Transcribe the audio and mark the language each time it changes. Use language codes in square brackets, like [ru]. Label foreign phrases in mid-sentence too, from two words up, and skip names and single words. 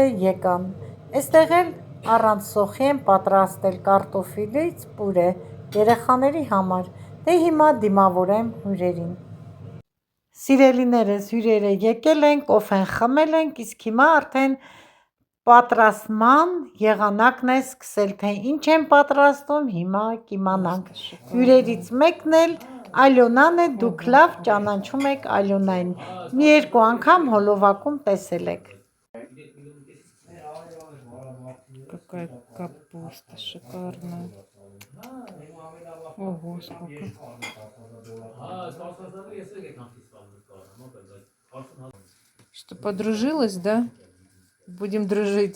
[hy] եկան։ Էստեղ էլ առանց սոխի եմ պատրաստել կարտոֆիլից պուրե երեխաների համար, դե հիմա դիմավորեմ հյուրերին։ Սիրելիներս, հյուրերը եկել են, կոֆեն խմել ենք, իսկ հիմա արդեն պատրաստման եղանակն է սկսել, թե ինչ եմ պատրաստում, հիմա կիմանանք։ Հյուրերից մեկն էլ Ալյոնան է, դուք լավ ճանաչում եք Ալյոնային, մի երկու անգամ հոլովակում տեսել եք։ [ru] Какая капуста шикарная. Ого, сколько. Что, подружилась, да? Будем дружить.